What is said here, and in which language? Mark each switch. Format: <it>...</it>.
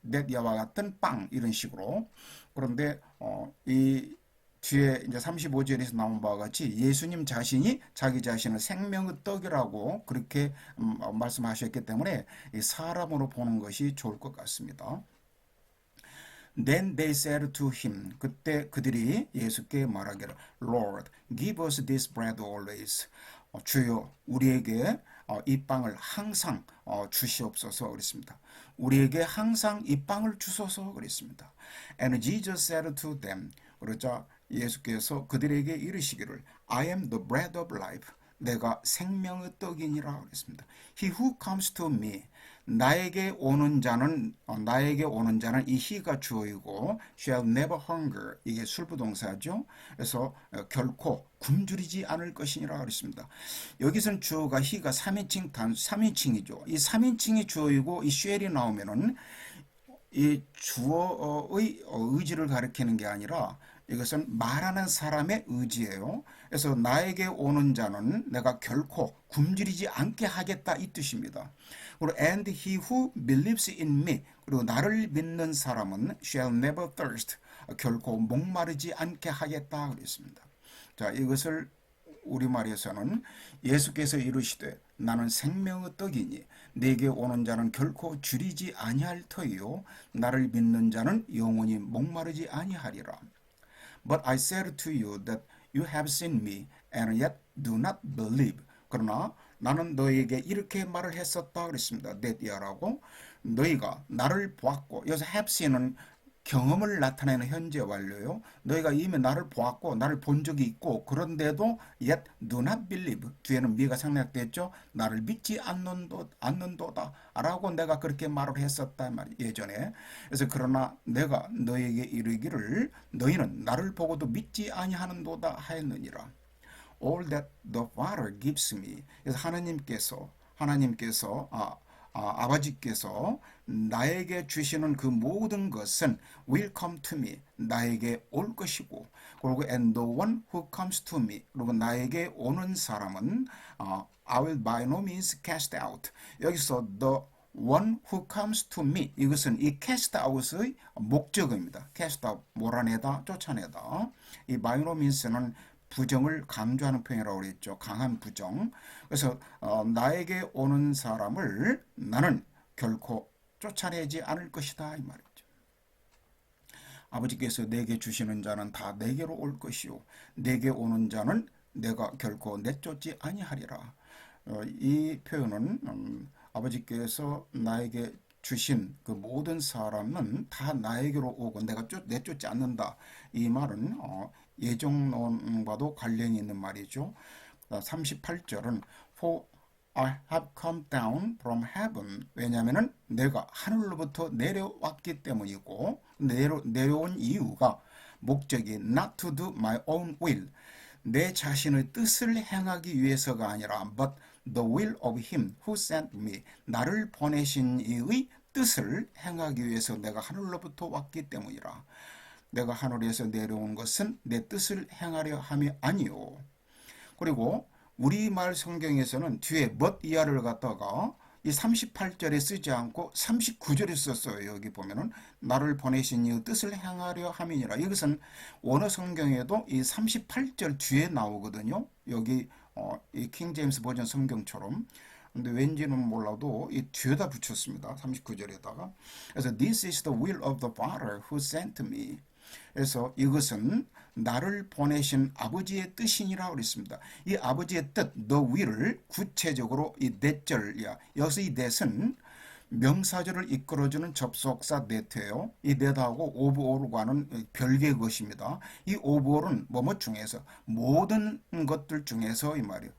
<ko>that 야와 같은 빵 이런 식으로. 그런데 이 뒤에 이제 35절에서 나온 바와 같이 예수님 자신이 자기 자신을 생명의 떡이라고 그렇게 말씀하셨기 때문에 이 사람으로 보는 것이 좋을 것 같습니다.</ko> <en>Then they said to him,</en> <ko>그때 그들이 예수께 말하기를</ko> <en>Lord, give us this bread always.</en> <ko>주여 우리에게 이 빵을 항상 주시옵소서 그랬습니다. 우리에게 항상 이 빵을 주소서 그랬습니다.</ko> <en>And Jesus said to them,</en> <ko>그러자 예수께서 그들에게 이르시기를</ko> <en>I am the bread of life.</en> <ko>내가 생명의 떡이니라 그랬습니다.</ko> <en>He who comes to me.</en> <ko>나에게 오는 자는 이 he가 주어이고</ko> <en>shall never hunger</en> <ko>이게 술부동사죠. 그래서 결코 굶주리지 않을 것이니라 그랬습니다. 여기서는 주어가 he가 3인칭이죠. 이 3인칭이 주어이고 이 shall이 나오면은 이 주어의 의지를 가리키는 게 아니라 이것은 말하는 사람의 의지예요. 그래서 나에게 오는 자는 내가 결코 굶주리지 않게 하겠다 이 뜻입니다. 그리고</ko> <en>and he who believes in me</en> <ko>그리고 나를 믿는 사람은</ko> <en>shall never thirst</en> <ko>결코 목마르지 않게 하겠다 그랬습니다. 자, 이것을 우리말에서는 예수께서 이르시되 나는 생명의 떡이니 내게 오는 자는 결코 줄이지 아니할 터이요 나를 믿는 자는 영원히 목마르지 아니하리라.</ko> <en>But I said to you that you have seen me and yet do not believe.</en> <ko>그러나 나는 너에게 이렇게 말을 했었다 그랬습니다. that이라고 너희가 나를 보았고 여기서 have seen은 경험을 나타내는 현재 완료요. 너희가 이미 나를 보았고 나를 본 적이 있고 그런데도</ko> <en>yet do not believe.</en> <ko>뒤에는 미가 생략됐죠. 나를 믿지 않는도다 라고 내가 그렇게 말을 했었다 예전에. 그래서 그러나 내가 너희에게 이르기를 너희는 나를 보고도 믿지 아니하는도다 하였느니라.</ko> <en>All that the Father gives me.</en> <ko>그래서 하나님께서 아버지께서 나에게 주시는 그 모든 것은</ko> <en>will come to me.</en> <ko>나에게 올 것이고, 그리고</ko> <en>and the one who comes to me.</en> <ko>그리고 나에게 오는 사람은</ko> <en>I will by no means cast out.</en> <ko>여기서</ko> <en>the one who comes to me,</en> <ko>이것은 이 cast out의 목적입니다. cast out, 몰아내다, 쫓아내다. 이</ko> <en>by no means</en> <ko>는 부정을 강조하는 표현이라고 그랬죠. 강한 부정. 그래서 나에게 오는 사람을 나는 결코 쫓아내지 않을 것이다 이 말이죠. 아버지께서 내게 주시는 자는 다 내게로 올 것이요 내게 오는 자는 내가 결코 내쫓지 아니하리라. 이 표현은 아버지께서 나에게 주신 그 모든 사람은 다 나에게로 오고 내가 내쫓지 않는다. 이 말은 예정론과도 관련이 있는 말이죠. 38절은</ko> <en>For I have come down from heaven.</en> <ko>왜냐하면 내가 하늘로부터 내려왔기 때문이고 내려온 이유가 목적이</ko> <en>not to do my own will.</en> <ko>내 자신의 뜻을 행하기 위해서가 아니라</ko> <en>but the will of him who sent me.</en> <ko>나를 보내신 이의 뜻을 행하기 위해서 내가 하늘로부터 왔기 때문이라. 내가 하늘에서 내려온 것은 내 뜻을 행하려 함이 아니요. 그리고 우리말 성경에서는 뒤에 but 이하를 갖다가 이 38절에 쓰지 않고 39절에 썼어요. 여기 보면은 나를 보내신 이의 뜻을 행하려 함이니라. 이것은 원어 성경에도 이 38절 뒤에 나오거든요. 여기 이 킹제임스 버전 성경처럼. 근데 왠지는 몰라도 이 뒤에다 붙였습니다. 39절에다가. 그래서</ko> <en>This is the will of the Father who sent me.</en> <ko>그래서 이것은 나를 보내신 아버지의 뜻이니라 그랬습니다. 이 아버지의 뜻, the will을 구체적으로 이 that절이야. 여기서 이 that은 명사절을 이끌어주는 접속사 that예요. 이 that하고 of all과는 별개의 것입니다. 이 of all은 뭐뭐 중에서 모든 것들 중에서 이 말이에요.</ko>